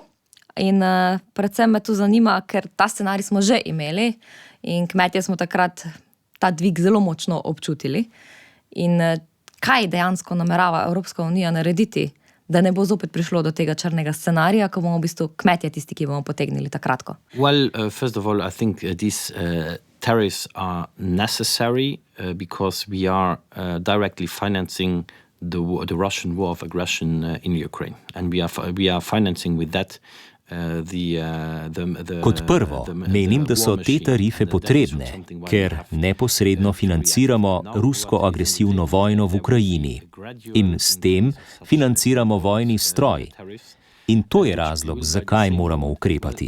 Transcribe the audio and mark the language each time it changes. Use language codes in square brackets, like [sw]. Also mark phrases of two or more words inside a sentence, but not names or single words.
[sl] In predvsem me tu zanima, ker ta scenarij smo že imeli in kmetje smo takrat ta dvig zelo močno občutili. In kaj dejansko namerava Evropska unija narediti, da ne bo zopet prišlo do tega črnega scenarija, ko bomo v bistvu kmetje tisti, ki bomo potegnili ta kratko? [en] Well, first of all, I think these tariffs are necessary because we are directly financing the Russian war of aggression in Ukraine, and we are financing with that. [sl] Kot prvo, menim, da so te tarife potrebne, ker neposredno financiramo rusko agresivno vojno v Ukrajini in s tem financiramo vojni stroj. In to je razlog, zakaj moramo ukrepati.